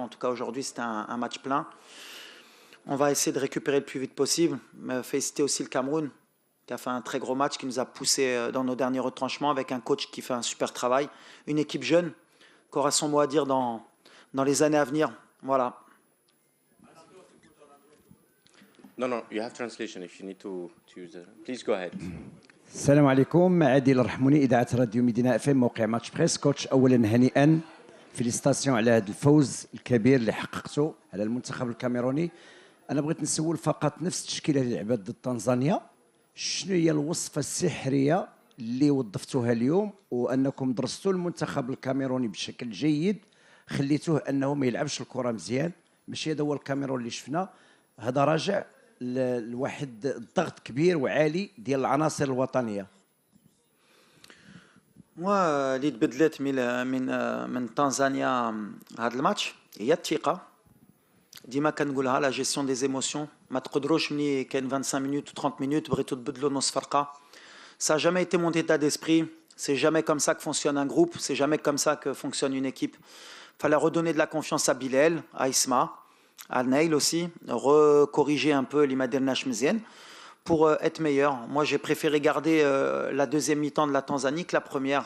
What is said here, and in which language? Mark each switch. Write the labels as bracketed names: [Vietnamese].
[French] En tout cas, aujourd'hui, c'était un match plein. On va essayer de récupérer le plus vite possible. Féliciter aussi le Cameroun, qui a fait un très gros match, qui nous a poussé dans nos derniers retranchements, avec un coach qui fait un super travail. Une équipe jeune, qui aura son mot à dire dans les années à venir. Voilà. [English] No, you have translation if you need to use it. Please go ahead. [Arabic] السلام عليكم. عادل رحموني، اذاعه راديو مدينه اف ام، موقع ماتش بريس. كوتش، اولا هنيئا، فيليستاسيون على هذا الفوز الكبير اللي حققته على المنتخب الكاميروني. انا بغيت نسول فقط نفس التشكيله اللي لعبت ضد تنزانيا، شنو هي الوصفه السحريه اللي وظفتوها اليوم وانكم درستوا المنتخب الكاميروني بشكل جيد، خليتوه انه ما يلعبش الكره مزيان؟ ماشي هذا هو الكاميرون اللي شفنا، هذا راجع لواحد الضغط كبير وعالي ديال العناصر الوطنيه. اللي تبدلت من تنزانيا هذا الماتش هي الثقه. ديما كنقولها [French] لا جيستيون دي زيموسيون. [Arabic] ما تقدروش ملي كاين [French] 25 minutes ou 30 minutes [Arabic] بغيتوا تبدلوا نص فرقه. [French] Ça n'a jamais été mon état d'esprit. C'est jamais comme ça que fonctionne un groupe. C'est jamais comme ça que fonctionne une équipe. Fallait redonner de la confiance à Bilal, à Isma, à Nail aussi, recorriger un peu l'Imader Nashmezien pour être meilleur. Moi, j'ai préféré garder la deuxième mi-temps de la Tanzanie que la première.